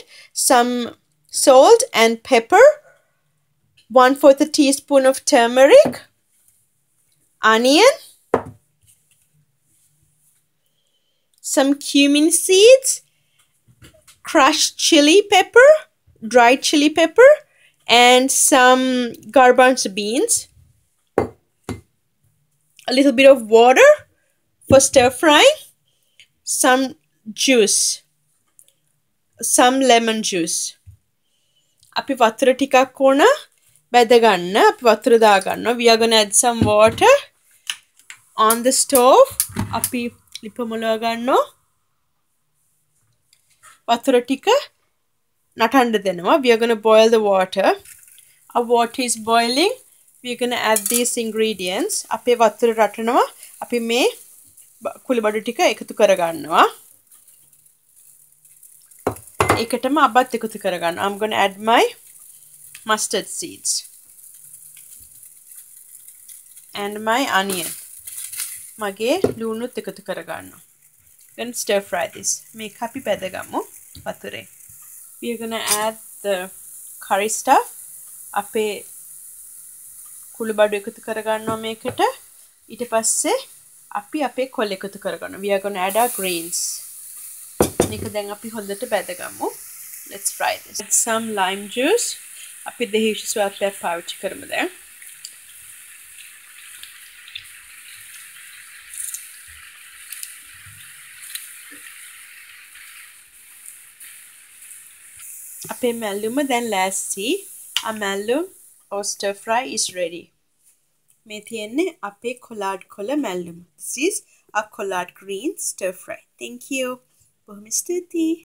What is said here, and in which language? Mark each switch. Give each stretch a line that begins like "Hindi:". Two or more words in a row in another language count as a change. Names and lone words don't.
English: Some salt and pepper, 1/4 a teaspoon of turmeric, onion, some cumin seeds, crushed chili pepper, dried chili pepper, and some garbanzo beans. A little bit of water for stir frying. Some juice, some lemon juice.
Sinhala: අපි වතුර ටිකක් ඕන බැද ගන්න. අපි වතුර දා ගන්නවා.
English: We are going to add some water on the stove.
Sinhala: අපි ලිප මොලව ගන්නවා. වතුර ටික නටන්න දෙනවා.
English: We are going to boil the water. Our water is boiling. We are going to add these ingredients.
Sinhala: අපේ වතුර රටනවා. අපි මේ කුළුබඩු ටික එකතු කරගන්නවා. ඒකටම අබත් එකතු කරගන්නවා.
English: I'm going to add my mustard seeds and my onion.
Sinhala: මගේ ලුණුත් එකතු කරගන්නවා.
English: Then stir fry this.
Sinhala: මේක අපි බෙදගමු වතුරේ.
English: We are going to add the curry stuff.
Sinhala: අපේ කුළුබඩු එකතු කරගන්නවා මේකට. ඊට පස්සේ අපි අපේ කොළ එකතු කරගන්නවා.
English: We are going to add our greens.
Sinhala: මේක දැන් අපි හොඳට බෙදගමු.
English: Let's try this. Add some lime juice.
Sinhala: අපි දෙහිෂ ස්වල්පයක් පාවිච්චි කරමු දැන්. අපේ මැල්ලුම දැන් ලෑස්ති.
English: Our mallum or stir fry is ready.
Sinhala: මේ තියෙන්නේ අපේ කොලාඩ් කොළ මැල්ලුම.
English: This is a collard green stir fry. Thank you.
Sinhala: බොහොම ස්තුතියි.